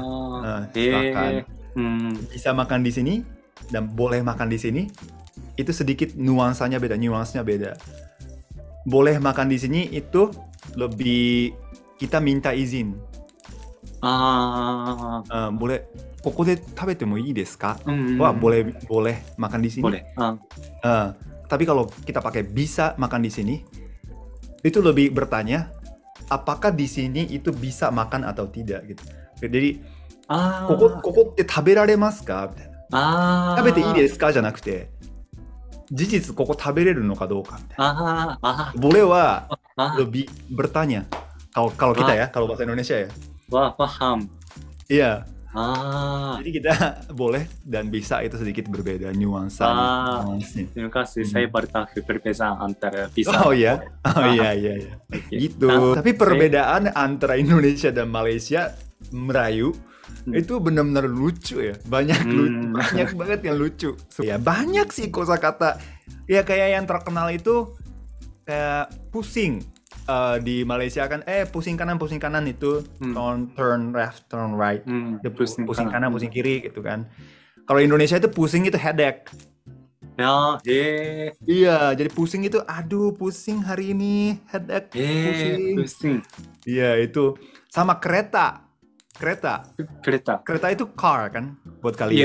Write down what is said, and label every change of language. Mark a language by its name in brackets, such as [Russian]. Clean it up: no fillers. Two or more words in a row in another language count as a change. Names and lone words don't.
[Indonesian] Silakan. Bisa makan di sini dan boleh makan di sini. Itu sedikit nuansanya beda. Boleh makan di sini itu lebih kita minta izin. Boleh. [Japanese] ここで食べてもいいですか? [Indonesian] Wah, boleh makan di sini. Boleh. Tapi kalau kita pakai bisa makan di sini, itu lebih bertanya apakah di sini itu bisa makan atau tidak gitu. Jadi, [Japanese] ここって食べられますか? 食べていいですかじゃなくて、事実ここ食べれるのかどうかみたいな。bolehは [Indonesian] lebih bertanya. Kalau kita ya, kalau bahasa Indonesia ya. Wah, paham. Iya. Jadi kita boleh dan bisa itu sedikit berbeda nuansanya. Terima kasih. Saya baru tahu perbedaan antara bisa. Iya. Gitu. Tapi perbedaan antara Indonesia dan Malaysia Melayu itu benar-benar lucu ya. Banyak banget yang lucu. Ya banyak sih kosakata. Ya kayak yang terkenal itu kayak pusing. Di Malaysia kan pusing kanan itu [English] turn left turn right, [Indonesian] pusing kanan pusing kiri gitu kan. Kalau Indonesia itu pusing itu headache. Iya, jadi pusing itu aduh pusing hari ini, headache, pusing. Iya, itu sama kereta itu car kan buat kalian.